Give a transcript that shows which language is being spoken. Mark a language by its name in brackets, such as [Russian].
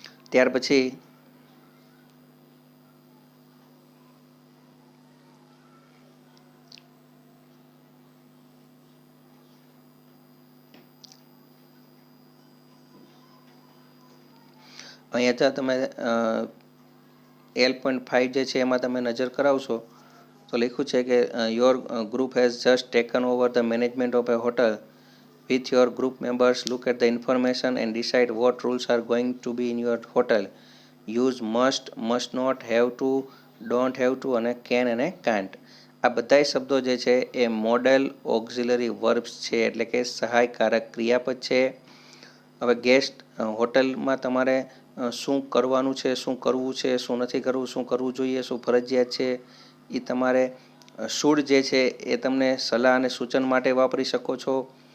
[Gujarati] ત્યાર પછી અહીંયા તમે L.5 જે છે એમાં તમે નજર કરાવશો તો લખ્યું છે કે [English] Your group has just taken over the management of a hotel. With your group members, look at the information and decide what rules are going to be in your hotel. Use must, must not, have to, don't have to અને can અને can't. [Gujarati] આ બધાય શબ્દો જે છે એ model auxiliary verbs છે એટલે કે સહાયકારક ક્રિયાપદ છે. હવે ગેસ્ટ હોટલમાં તમારે શું કરવાનું છે, શું કરવું છે, શું નથી કરવું, શું કરવું જોઈએ, શું ફરજિયાત છે એ તમારે શુડ જે છે એ તમને સલાહ અને સૂચન માટે વાપરી શકો છો.